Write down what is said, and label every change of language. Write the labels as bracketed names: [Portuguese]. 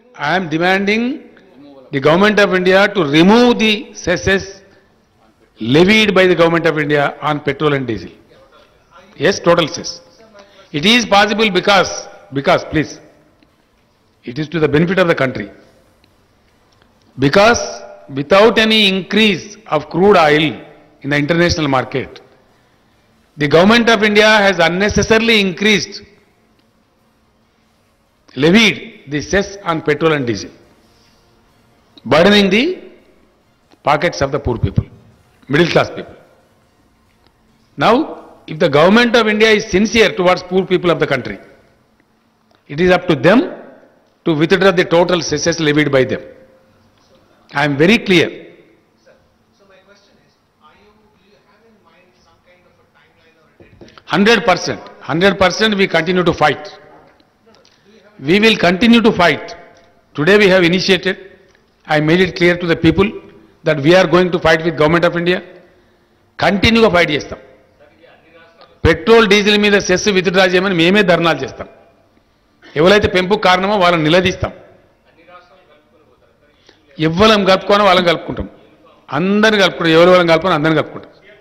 [Telugu] I'm demanding the government of India to remove the cesses [English] levied by the government of India on petrol and diesel. Yes, total cess. It is possible because please, it is to the benefit of the country. Because without any increase of crude oil in the international market, the government of India has unnecessarily levied the cess on petrol and diesel, burdening the pockets of the poor people, middle class people. Now, if the government of India is sincere towards poor people of the country, it is up to them to withdraw the total cesses levied by them. I am very clear. So my question is, do you have in mind some kind of a timeline or a deadline? 100% we continue to fight. We will continue to fight. Today we have initiated, I made it clear to the people that we are going to fight with government of India. [Telugu] కంటిన్యూగా fight చేస్తాం. Petrol diesel మీద cess withdraw చేయమని మేమే ధర్నాలు చేస్తాం. ఎవరైతే పెంపుకు కారణమో వాళ్ళని నిలదీస్తాం. ఎవ్వరం కలుపుకోనో వాళ్ళని కలుపుకుంటాం. అందరిని కలుపుకుంటాం. ఎవరు వాళ్ళని కలుపుకొని అందరిని కలుపుకుంటాం.